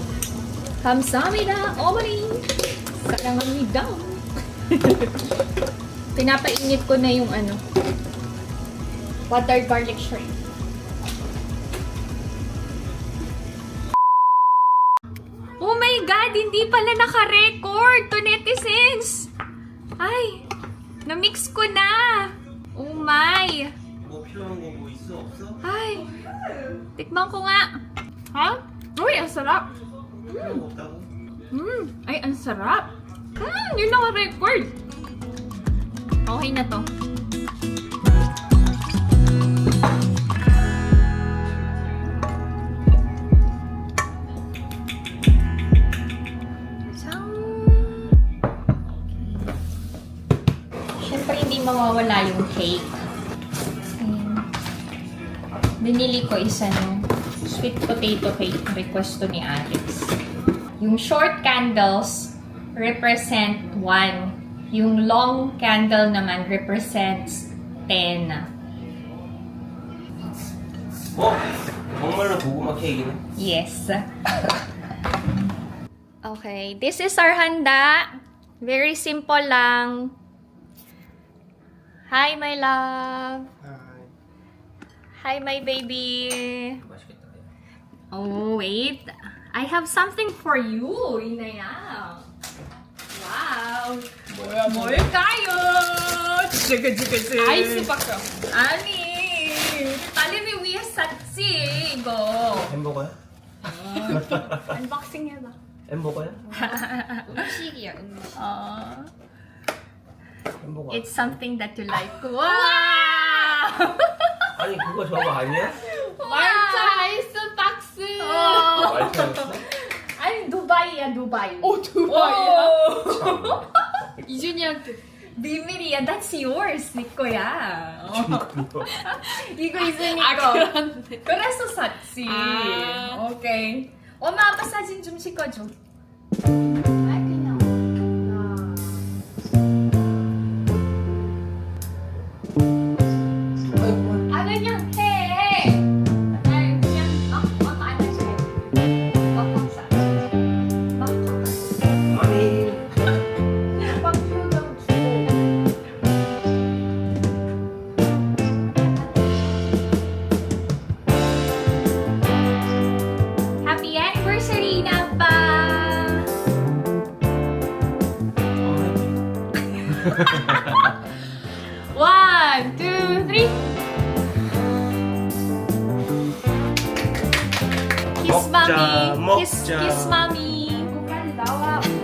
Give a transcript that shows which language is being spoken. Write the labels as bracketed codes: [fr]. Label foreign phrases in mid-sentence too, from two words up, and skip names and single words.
[ko] 감사합니다, 어머니! 사랑합니다! [tl] Pinapainit ko na yung [en] water garlic shrimp. Oh my God! [tl] Hindi pala naka-record to netizens! Ay! Na-mix ko na! [en] Oh my! [ko] 뭐 필요한 거 뭐 있어? 없어? [tl] Ay! Tikman ko nga. Ha? Uy, ang sarap. [ko] 필요한 거 없다고? [tl] Ay, ang sarap. Yun ang record. Okay na to. Siyempre, hindi mawawala yung cake. Binili ko isa ng [en] sweet potato cake, [tl] request to ni Alex. [en] Yung short candles represent 1. Yung long candle naman represents 10. [ko] 정말로 고구마 케이크네? [en] Yes. Okay, this is our handa. Very simple lang. Hi, my love. Hi, my baby. [ko] 맛있겠다. Oh, wait. I have something for you, Inaya. Wow. 뭘까요? 아이스박스. 아니, 딸내미 위해 샀지, 이거. 햄버거야? 언박싱 해봐. 햄버거야? 음식이야, 음식. 햄버거. [en] It's something that you like. Wow! [ko] 아니 그거 저거 아니야? 말차 아이스박스. 말차였어? 아니, 두바이야, 두바이. 두바이야? 오! 이준이한테. 비밀이야. [en] That's yours. [ko] 네 거야. 이거 이제 아, 거. 그런데. 그래서 샀지. 아. 오케이. 엄마, 아빠 사진 좀 찍어줘. 아, 그냥. 아, 그냥 해. 아니, 그냥, 엄마 안 해줘. 막박사. 막박사. 아니 막표정 주고. [en] Happy anniversary na pa! One, two, three. Kiss [ko] 먹자, [en] mommy. Kiss, [ko] 먹자. [en] kiss mommy. [ko] 빨리 나와.